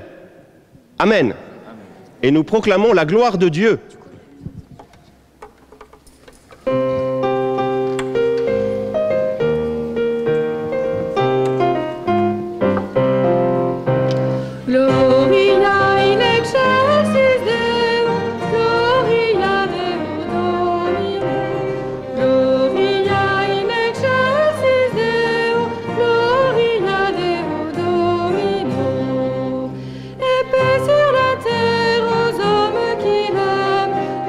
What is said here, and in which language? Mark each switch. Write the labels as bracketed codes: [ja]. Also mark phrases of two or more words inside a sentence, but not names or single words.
[fr] Amen. Et nous proclamons la gloire de Dieu. [la] Gloria in excelsis Deo, Gloria Deo Domine. Gloria in excelsis Deo, Gloria Deo Domino. [fr] Et paix sur la terre aux hommes qui l'aiment,